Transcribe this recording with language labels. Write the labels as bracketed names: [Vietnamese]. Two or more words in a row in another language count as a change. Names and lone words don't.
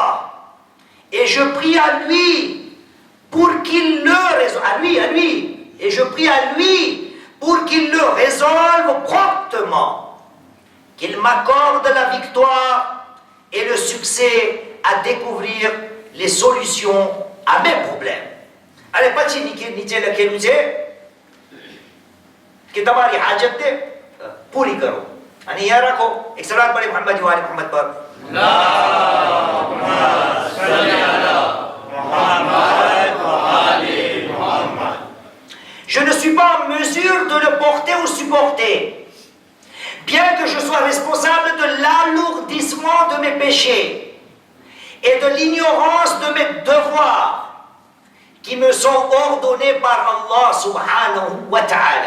[French] Et je prie à lui pour qu'il le résolve. À lui. Et je prie à lui pour qu'il le résolve promptement. Qu'il m'accorde la victoire et le succès à découvrir les solutions à mes problèmes. Allez, [Gujarati] પછી નીચે લખેલું છે કે તમારી હાજતને પૂરી કરો. અને યાદ રાખો, એક સલાત પડી [Arabic] محمد وآل محمد [Gujarati] પર. [French] Je ne suis pas en mesure de le porter ou supporter, bien que je sois responsable de l'alourdissement de mes péchés et de l'ignorance de mes devoirs qui me sont ordonnés par Allah [Arabic] سبحانه وتعالى.